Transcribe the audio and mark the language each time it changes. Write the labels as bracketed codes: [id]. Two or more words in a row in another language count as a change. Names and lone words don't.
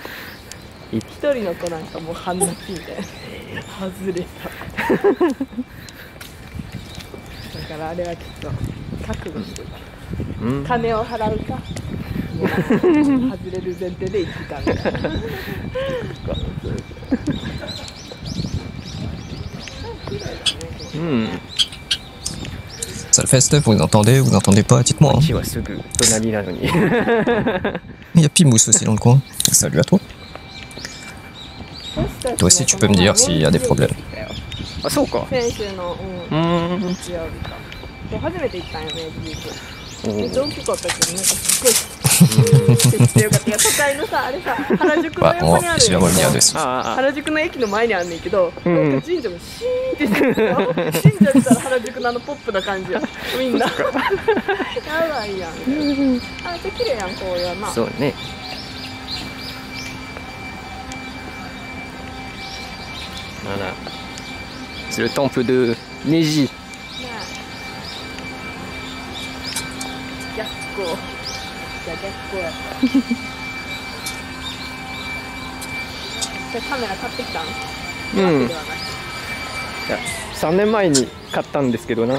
[ja] 一人の子なんかもう半泣きみたいな。外れた。だからあれはちょっと覚悟してる。金を払うか。外れる前提で行ったみたいな。 [fr] Ça le fait, Steph? Vous entendez? Vous entendez pas? Dites-moi. Hein. Il y a Pimous aussi dans le coin. Salut à toi. Toi aussi, tu peux me dire s'il y a des problèmes. Ah, c'est quoi? [ja] めっちゃ大きかったけど、なんかすごいめっちゃよかった。都会のさ、あれさ、原宿の横にある原宿の駅の前にあんねんけど、なんか神社もシーンってしてる。神社見たら原宿のポップな感じや。みんな。やばいやん。あ、めっちゃ綺麗やん、こういうな。そうね。 [fr] Voilà. C'est le temple de Neji. [ja] 逆光。じゃあ逆光やった。それカメラ買ってきたん？うん。いや、3年前に買ったんですけどな。